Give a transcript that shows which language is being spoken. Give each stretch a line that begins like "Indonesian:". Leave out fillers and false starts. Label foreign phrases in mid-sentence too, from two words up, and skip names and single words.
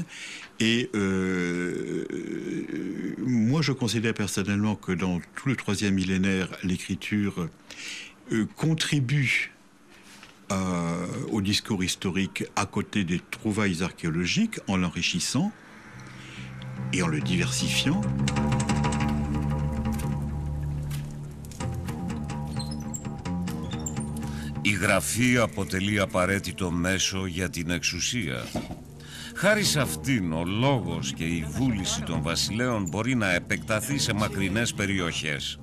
French: Et moi, je considère personnellement que dans tout le 3e millénaire, l'écriture contribue au discours historique à côté des trouvailles archéologiques en l'enrichissant et en le diversifiant.
Greek: Η γραφή αποτελεί απαραίτητο μέσο για την εξουσία. Χάρη σε αυτήν, ο λόγος και η βούληση των βασιλέων μπορεί να επεκταθεί σε μακρινές περιοχές.